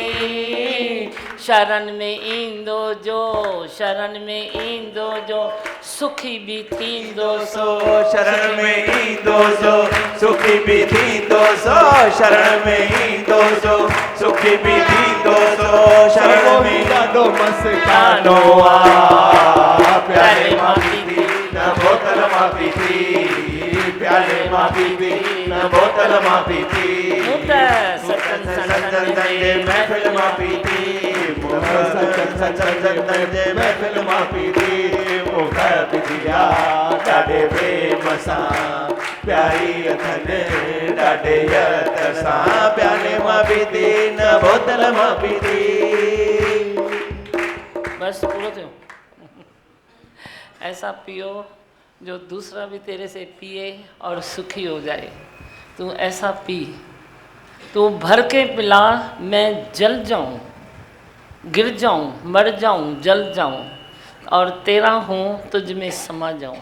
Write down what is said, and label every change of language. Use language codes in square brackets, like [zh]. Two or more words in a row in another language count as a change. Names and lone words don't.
[sd] शरण में ईंदो जो, शरण में ईंदो जो सुखी भी थींदो सो। शरण में ईंदो सो सुखी भी थींदो सो। शरण में ईंदो सो सुखी भी थींदो सो। शरण में ॾाढो मस्तानो आ प्यारे मां पीती न बोतल मां पीती, प्यारे मां पीती न बोतल मां पीती, सत्संग जे महफिल मां पीती, सत्संग जे महफिल मां पीती। मुख पीतिया ॾाढे प्रेम सां प्यारी अथनि, ॾाढे यत सां प्यारे मां पीती न बोतल मां पीती। बस पूरो थियो। [hi] ऐसा पियो जो दूसरा भी तेरे से पिए और सुखी हो जाए। तू ऐसा पी, तू भर के पिला, मैं जल जाऊं, गिर जाऊं, मर जाऊं, जल जाऊं और तेरा हूँ तुझ में समा जाऊं।